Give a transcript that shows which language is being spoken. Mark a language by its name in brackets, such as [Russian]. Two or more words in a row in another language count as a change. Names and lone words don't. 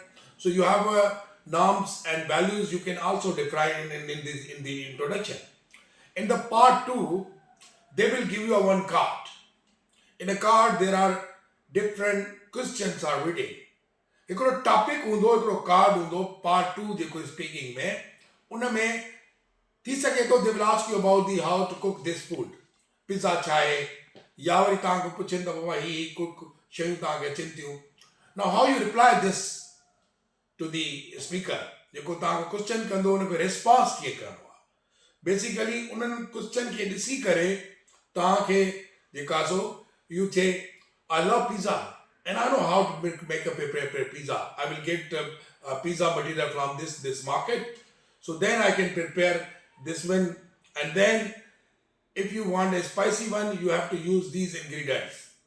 [English] So you have norms and values you can also define in the introduction. In the part 2 they will give you a one card. In a card there are different questions are written. [Sindhi] हिकिड़ो टॉपिक हूंदो, हिकिड़ो कार्ड हूंदो पार्ट 2 जेको स्पीकिंग में, उन में थी सघे थो [English] they will ask you about the how to cook this food. [Sindhi] पिज़्ज़ा छा आहे, या वरी तव्हांखे पुछनि त बाबा ही कुक शयूं तव्हांखे अचनि थियूं. [English] now how you reply this to the speaker. [Sindhi] जेको तव्हांखे क्वेश्चन कंदो उनखे रिस्पॉन्स कीअं करिणो आहे. बेसिकली उन्हनि क्वेश्चन खे ॾिसी करे तव्हांखे जेका [English] so you say I love pizza and I know how to make a pizza. I will get pizza material from this market. So then I can prepare this one. And then if you want a spicy one, you have to use these ingredients.